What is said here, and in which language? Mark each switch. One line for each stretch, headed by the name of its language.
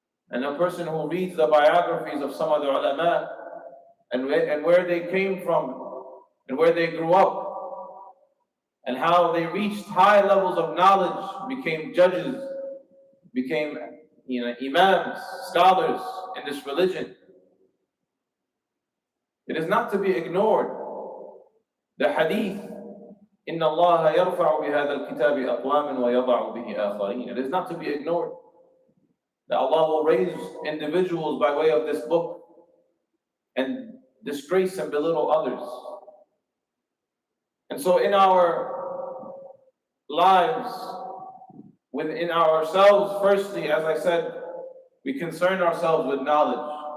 English: And a person who reads the biographies of some of the ulama and where they came from and where they grew up, and how they reached high levels of knowledge, became judges, became imams, scholars in this religion. It is not to be ignored.
Arabic: The hadith, إِنَّ اللَّهَ يَرْفَعُ بِهَذَا الْكِتَابِ أَقْوَامًا وَيَضَعُ بِهِ آخَرِينَ.
English: It is not to be ignored that Allah will raise individuals by way of this book and disgrace and belittle others. And so in our lives, within ourselves, firstly, as I said, we concern ourselves with knowledge.